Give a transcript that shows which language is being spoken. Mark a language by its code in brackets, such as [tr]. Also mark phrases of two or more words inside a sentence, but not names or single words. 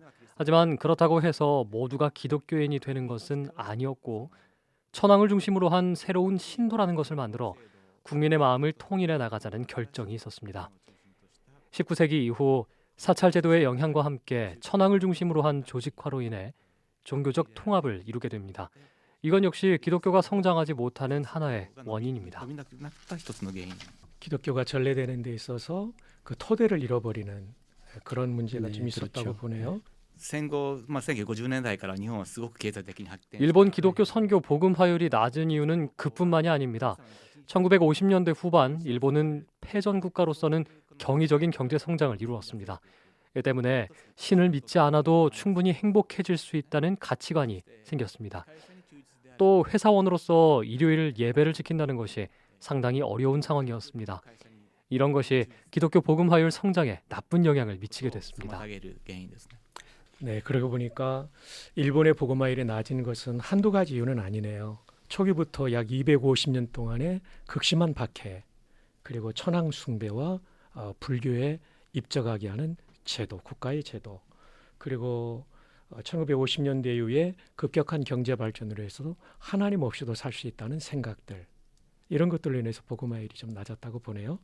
[ko] 하지만 그렇다고 해서 모두가 기독교인이 되는 것은 아니었고 천황을 중심으로 한 새로운 신도라는 것을 만들어 국민의 마음을 통일해 나가자는 결정이 있었습니다. 19세기 이후 사찰 제도의 영향과 함께 천황을 중심으로 한 조직화로 인해 종교적 통합을 이루게 됩니다. 이건 역시 기독교가 성장하지 못하는 하나의 원인입니다. [ja] 伸びなくなった一つの原因 [ko] 기독교가 전래되는 데 있어서 그 토대를 잃어버리는 그런 문제가 네, 좀 있었다고 그렇죠. 보네요. [ja] 戦後、1950年代から日本はすごく経済的に発展 [ko] 일본 기독교 선교 복음화율이 낮은 이유는 그뿐만이 아닙니다. 1950년대 후반 일본은 패전 국가로서는 경이적인 경제 성장을 이루었습니다. 이 때문에 신을 믿지 않아도 충분히 행복해질 수 있다는 가치관이 생겼습니다. 또 회사원으로서 일요일 예배를 지킨다는 것이 상당히 어려운 상황이었습니다. 이런 것이 기독교 복음화율 성장에 나쁜 영향을 미치게 됐습니다. [ja] 妨げる原因ですね [ko] 네, 그러고 보니까 일본의 복음화율이 낮은 것은 한두 가지 이유는 아니네요. 초기부터 약 250년 동안의 극심한 박해, 그리고 천황 숭배와 불교에 입적하게 하는 제도, 국가의 제도, 그리고 1950년대 이후에 급격한 경제 발전으로 해서 하나님 없이도 살 수 있다는 생각들, 이런 것들로 인해서 복음화율이 좀 낮았다고 보네요.